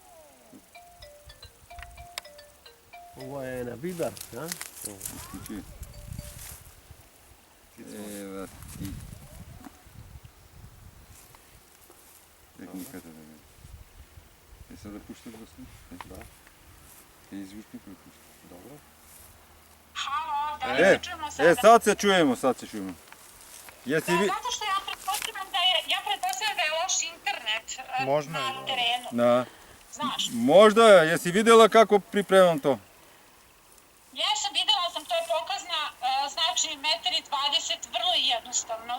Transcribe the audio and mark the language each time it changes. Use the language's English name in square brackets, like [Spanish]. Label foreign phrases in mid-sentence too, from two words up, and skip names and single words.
[Macedonian] Ова е на видар, а? [Bulgarian] Изключи. Ева ти. Техниката да види. Сега да пущаш гласни? Да. И звучник ли пущаш? Добре. [Serbian] Halo, da li se čujemo sada? Sad se čujemo, sad se čujemo. Jesi vi... Zato što ja pretpostavljam da je loš internet Možda na je. terenu. Da. Znaš, Možda je, jesi vidjela kako pripremam to? videla sam, to je pokazna, znači 1,20 m, vrlo jednostavno.